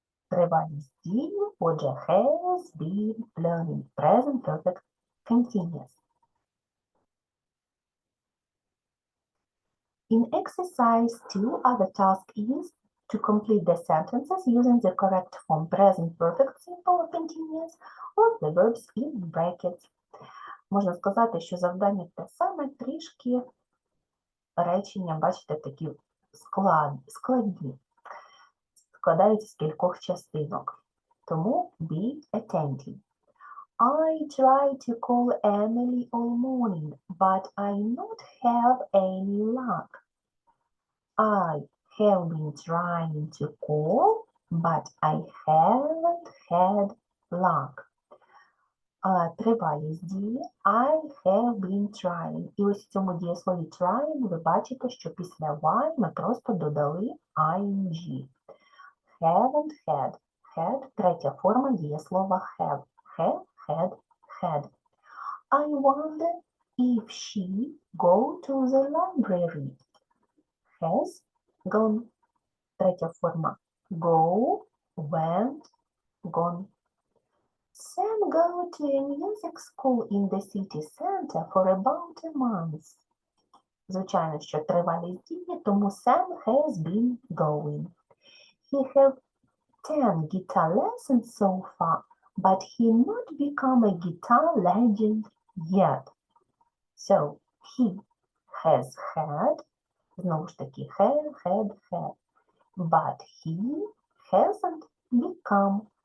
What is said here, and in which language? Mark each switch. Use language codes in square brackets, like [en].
[uk] Тривалість дії, отже, [en] has been learning, present perfect continuous. In exercise 2, our task is to complete the sentences using the correct form present perfect simple or continuous or the verbs in brackets. [uk] Можна сказати, що завдання те саме, трішки речення, бачите, такі складні. Складаються з кількох частинок. Тому [en] be attentive. I tried to call Emily all morning, but I not have any luck. I have been trying to call, but I haven't had luck. [uk] Тривалість дії [en] I have been trying. [uk] І ось в цьому дієслові trying ви бачите, що після Y ми просто додали ing. [en] Haven't had. [uk] Had – третя форма дієслова have. [en] Have, had. I wonder if she go to the library. Has gone. [uk] Третя форма [en] go, went, gone. Sam go to a music school in the city center for about a month. [uk] Звичайно, що тривалість дії, тому Sam [en] has been going. He have 10 guitar lessons so far, but he not become a guitar legend yet. So, he has had, [uk] знову ж таки, [en] had, but he hasn't become.